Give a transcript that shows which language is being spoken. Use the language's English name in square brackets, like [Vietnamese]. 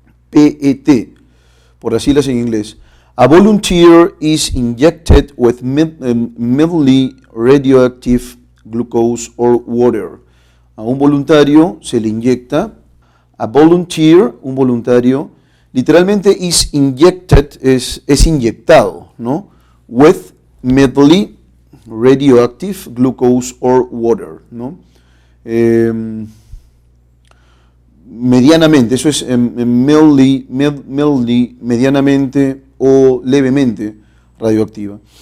[Spanish] PET, por así las en inglés. [English] A volunteer is injected with mildly radioactive glucose or water. [Spanish] A un voluntario se le inyecta, [English] a volunteer, [Spanish] un voluntario, literalmente [English] is injected, [Spanish] es inyectado, ¿no? [English] With mildly radioactive glucose or water, [Spanish] ¿no? Medianamente, eso es mildly, medianamente o levemente radioactiva.